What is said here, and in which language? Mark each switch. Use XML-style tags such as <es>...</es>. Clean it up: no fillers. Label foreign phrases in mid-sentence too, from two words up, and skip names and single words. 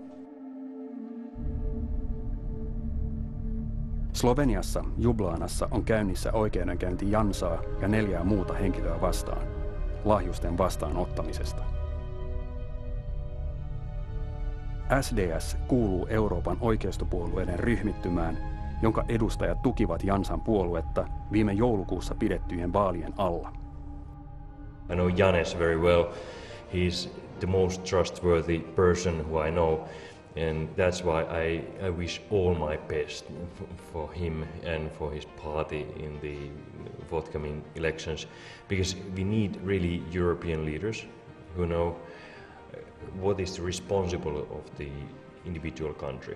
<fi>Sloveniassa Ljubljanassa on käynnissä oikeudenkäynti Jansaa ja 4 muuta henkilöä vastaan lahjusten vastaanottamisesta. SDS kuuluu Euroopan oikeistopuolueiden ryhmittymään, jonka edustajat tukivat Jansan puoluetta viime joulukuussa pidettyjen vaalien alla.</fi> <en>I know Janez very well. He's the most trustworthy person who I know. And that's why I wish all my best for him and for his party in the forthcoming elections, because we need really European leaders who know what is responsible of the individual country.</en>